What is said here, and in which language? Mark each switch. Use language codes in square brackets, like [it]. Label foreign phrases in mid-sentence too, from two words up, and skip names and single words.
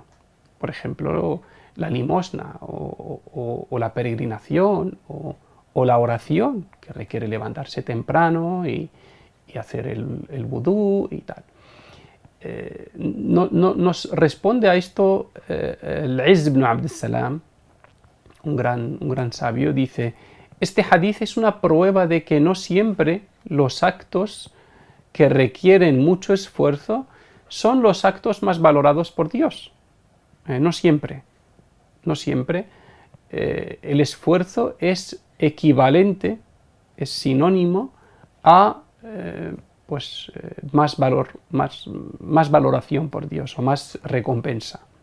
[es] Por ejemplo, la limosna o la peregrinación o la oración, que requiere levantarse temprano y hacer el vudú y tal. Nos responde a esto el Izz ibn Abd al-Salam, un gran sabio. Dice: este hadith es una prueba de que no siempre los actos que requieren mucho esfuerzo son los actos más valorados por Dios. No siempre. El esfuerzo es equivalente, es sinónimo a más valor, más valoración por Dios o más recompensa.